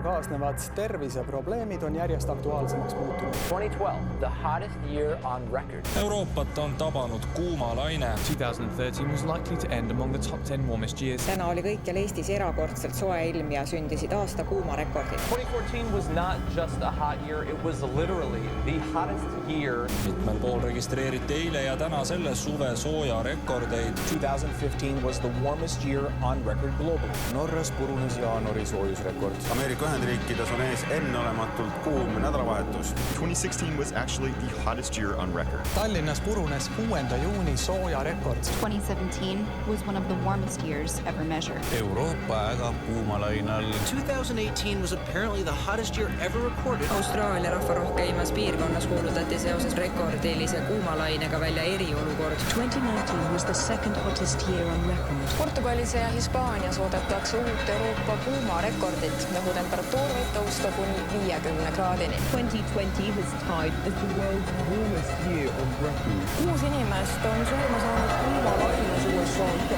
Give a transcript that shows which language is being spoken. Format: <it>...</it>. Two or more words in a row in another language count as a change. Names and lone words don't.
<et>kaasnevad terviseprobleemid on järjest aktuaalsemaks muutunud.</et> <en>2012, the hottest year on record.</en> <et>Euroopat on tabanud kuumalaine.</et> <en>2013 was likely to end among the top 10 warmest years.</en> <et>Täna oli kõikjal Eestis erakordselt soe ilm ja sündisid aasta kuumarekordid.</et> <en>2014 was not just a hot year, it was literally the hottest year.</en> <et>Mitmel pool registreeriti eile ja täna selle suve sooja rekordeid.</et> <en>2015 was the warmest year on record globally.</en> <et>Norras purunes jaanuari soojusrekord. Ameerika Ühendriikides on ees enneolematult kuum nädalavahetus.</et> <en>2016 was actually the hottest year on record.</en> <et>Tallinnas purunes 6. juuni sooja rekord.</et> <en>2017 was one of the warmest years ever measured.</en> <et>Euroopa ägab kuumalainal.</et> <en>2018 was apparently the hottest year ever recorded.</en> <et>Austraalia rahvarohkeimas piirkonnas kuulutati seoses rekordilise kuumalainega välja eriolukord.</et> <en>2019 was the second hottest year on record.</en> <et>Portugalis ja Hispaanias oodatakse uut Euroopa kuumarekordit, nagu temperatuur võib tõusta kuni 50 kraadini.</et> <en>2020 was tied as the world's warmest year on record.</en> <et>6 inimest on surma saanud kuumalaines USA.</et>